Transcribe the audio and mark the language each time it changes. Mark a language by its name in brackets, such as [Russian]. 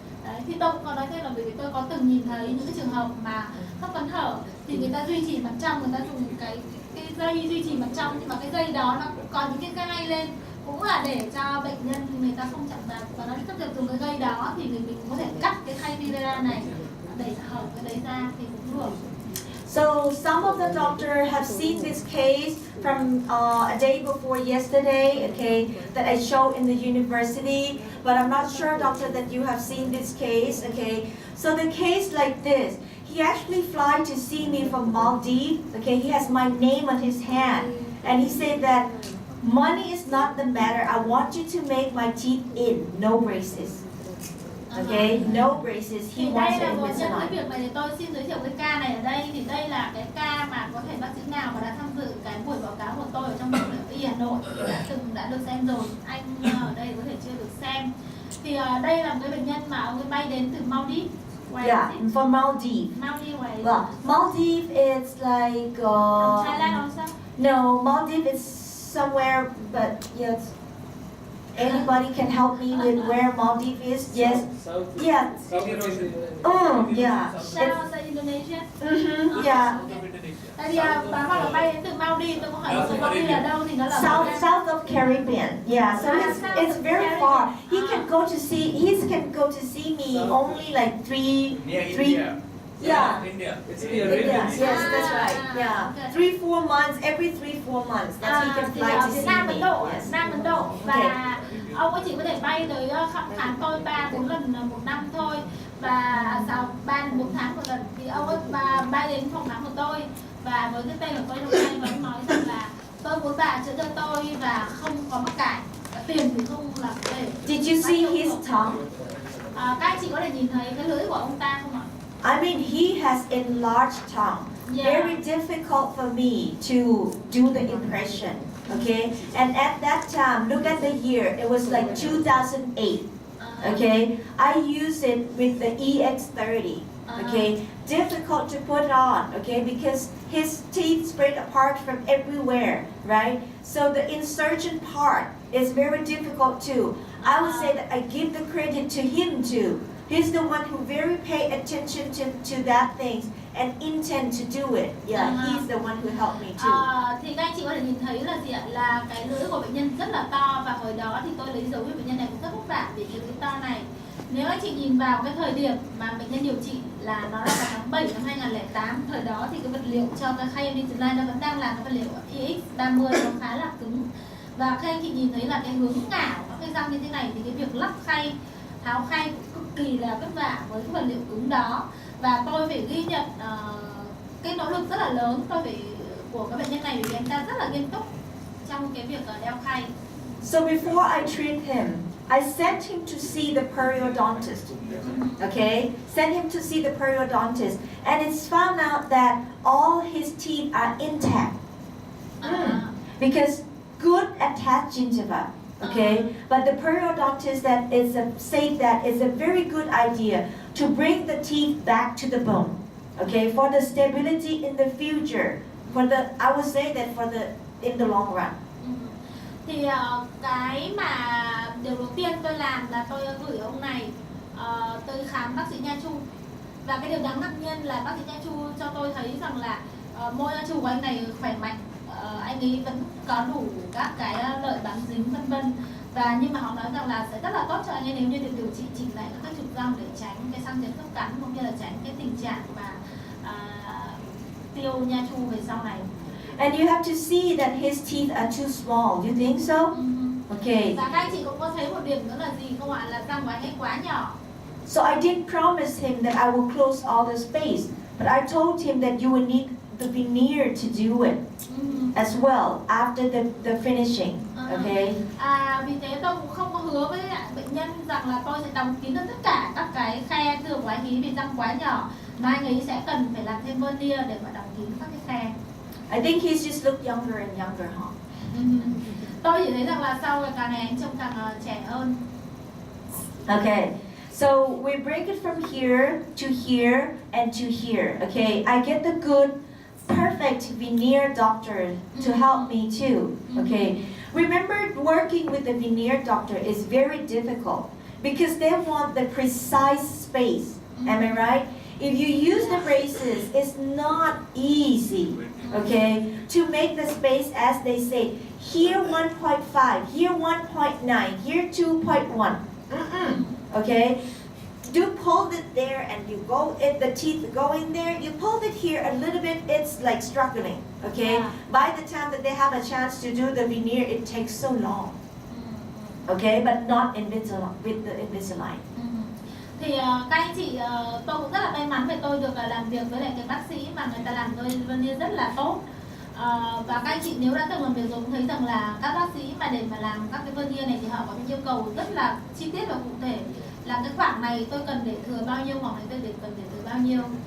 [Vietnamese] Đấy, thì tôi có nói thêm là bởi vì tôi có từng nhìn thấy những cái trường hợp mà khớp cắn hở thì người ta duy trì mặt trong, người ta dùng cái dây duy trì mặt trong, nhưng mà cái dây đó nó cũng có những cái gai lên, cũng là để cho bệnh nhân người ta không chạm vào, và nó tiếp tục dùng cái dây đó thì mình có thể cắt cái khay Vivera này đẩy hở cái đấy ra thì cũng được. [English] So some of the doctors have seen this case from a day before yesterday, okay, that I showed in the university, but I'm not sure, doctor, that you have seen this case, okay. So the case like this, he actually flew to see me from Maldives, okay, he has my name on his hand, and he said that money is not the matter, I want you to make my teeth in, no braces. Okay, no braces. He [Vietnamese] Thì [English] wants [Vietnamese] đây [English] the [Vietnamese] là một nhân cái [English] Invisalign. [Vietnamese] việc này thì tôi xin giới thiệu cái ca này ở đây. Thì đây là cái ca mà có thể bác sĩ nào mà đã tham dự cái buổi báo cáo của tôi ở trong bệnh viện Y Hà Nội đã được xem rồi. Anh ở đây có thể chưa được xem. Thì đây là một cái bệnh nhân mà ông ấy bay đến từ Maldives. [English] Yeah, from Maldives. Maldives. Well, Maldives is like Thailand also. no, Maldives is somewhere, but yes, anybody can help me with where Maldives is. Yes, South. yeah. South Indonesia. Yeah. South Indonesia. Yeah. [Vietnamese] Tại vì bà bảo là bay đến từ Maldives, tôi có hỏi số Maldives là đâu thì nó là [English] South of Caribbean. Yeah, so it's very far. He can go to see me only like three. Yeah. India. It's in the Yes, Arabian yes, Sea. that's right. Yeah, Okay. 3-4 months. Every 3-4 months, that he can [Vietnamese] thì [English] fly [Vietnamese] ở [English] to [Vietnamese] Việt [English] see [Vietnamese] Nam [English] me. [Vietnamese] Ấn Độ, [English] Yes. [Vietnamese] Nam Ấn Độ và ông ấy chỉ có thể bay tới khám tôi 3-4 lần một năm thôi, và sau 3-4 tháng một lần thì ông ấy bay đến phòng khám của tôi và với cái tên của tôi trong tay và ông nói rằng là tôi muốn bà chữa cho tôi và không có mắc cải, tiền thì không là vấn đề. [English] Did you see his tongue? [Vietnamese] Các anh chị có thể nhìn thấy cái lưỡi của ông ta không ạ? [English] I mean, he has enlarged tongue. Yeah. Very difficult for me to do the impression. Okay, and at that time, look at the year. It was like 2008. Okay, I use it with the EX30. Okay, difficult to put on. Okay, because his teeth spread apart from everywhere, right? So the insertion part is very difficult too. I would say that I give the credit to him too. He's the one who very pay attention to that things and intend to do it. Yeah, he's the one who helped me too. [Vietnamese] Thì các anh chị có thể nhìn thấy là gì ạ? Là cái lưỡi của bệnh nhân rất là to và hồi đó thì tôi lấy dấu cho bệnh nhân này cũng rất vất vả vì cái lưỡi to này. Nếu anh chị nhìn vào cái thời điểm mà bệnh nhân điều trị là nó là vào tháng 7 năm 2008, thời đó thì cái vật liệu cho cái khay Invisalign nó vẫn đang là cái vật liệu EX30, nó khá là cứng. Và khi anh chị nhìn thấy là cái hướng ngả của cái răng như thế này thì cái việc lắp khay, tháo khay cũng cực kỳ là vất vả với cái vật liệu cứng đó. Và tôi phải ghi nhận cái nỗ lực rất là lớn của các bệnh nhân này vì anh ta rất là nghiêm túc trong cái việc đeo khay. [English] So before I treat him, I sent him to see the periodontist. Okay, sent him to see the periodontist, and it's found out that all his teeth are intact because good attached gingiva. Okay, but the periodontist said that it's a very good idea to bring the teeth back to the bone. Okay, for the stability in the future. I would say that in the long run. [Vietnamese] Thì cái mà điều đầu tiên tôi làm là tôi gửi ông này tôi khám bác sĩ Nha Chu, và cái điều đáng ngạc nhiên là bác sĩ Nha Chu cho tôi thấy rằng là môi Nha Chu của anh này khỏe mạnh, anh ấy vẫn có đủ các cái lợi bám dính vân vân, và nhưng mà họ nói rằng là sẽ rất là tốt cho anh ấy nếu như được điều trị chỉnh lại các trục răng để tránh cái răng chấn khớp cắn cũng như là tránh cái tình trạng mà tiêu Nha Chu về sau này. [English] And you have to see that his teeth are too small. Do you think so? Okay. [Vietnamese] Và các anh chị cũng có thấy một điểm nữa là gì không ạ? Là răng của anh ấy quá nhỏ. [English] So I didn't promise him that I will close all the space, but I told him that you will need the veneer to do it as well after the finishing. Okay. [Vietnamese] Vì thế tôi cũng không có hứa với bệnh nhân rằng là tôi sẽ đóng kín được tất cả các cái khe thừa của anh ấy vì răng quá nhỏ, mà anh ấy sẽ cần phải làm thêm veneer để mà đóng kín các cái khe. [English] I think he's just looked younger and younger, huh? [Vietnamese] Tôi chỉ thấy rằng là sau càng ngày anh trông càng trẻ hơn. [English] Okay, so we break it from here to here and to here. Okay, I get the good, perfect veneer doctor to help me too. Okay, remember working with the veneer doctor is very difficult because they want the precise space. Am I right? If you use the braces, it's not easy. Okay, to make the space as they say. Here 1.5, here 1.9, here 2.1. Okay, you pull it there and you go, the teeth go in there, you pull it here a little bit, it's like struggling. Okay, by the time that they have a chance to do the veneer, it takes so long. Okay, but not with the Invisalign. [Vietnamese] Thì các anh chị, tôi cũng rất là may mắn vì tôi được làm việc với lại cái bác sĩ mà người ta làm tôi veneer rất là tốt. Và các anh chị nếu đã từng làm việc rồi cũng thấy rằng là các bác sĩ mà để mà làm các cái veneer này thì họ có những yêu cầu rất là chi tiết và cụ thể, là cái khoảng này tôi cần để thừa bao nhiêu, khoảng này tôi cần để thừa bao nhiêu.